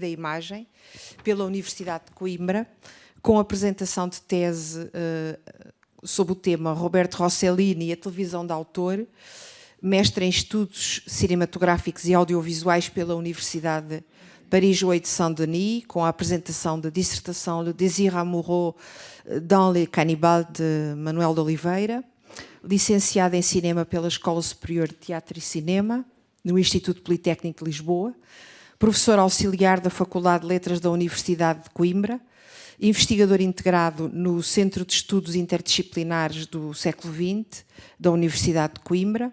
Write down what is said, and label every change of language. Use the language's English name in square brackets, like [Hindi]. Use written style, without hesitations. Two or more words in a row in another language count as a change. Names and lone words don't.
[Portuguese] Imagem, pela Universidade de Coimbra, com apresentação de tese sob o tema Roberto Rossellini e a televisão de autor, mestre em Estudos Cinematográficos e Audiovisuais pela Universidade Paris 8 Saint-Denis, com a apresentação da dissertação Le Désir amoureux dans les cannibales, de Manuel de Oliveira. Licenciada em Cinema pela Escola Superior de Teatro e Cinema, no Instituto Politécnico de Lisboa. Professor auxiliar da Faculdade de Letras da Universidade de Coimbra. Investigador integrado no Centro de Estudos Interdisciplinares do Século XX, da Universidade de Coimbra.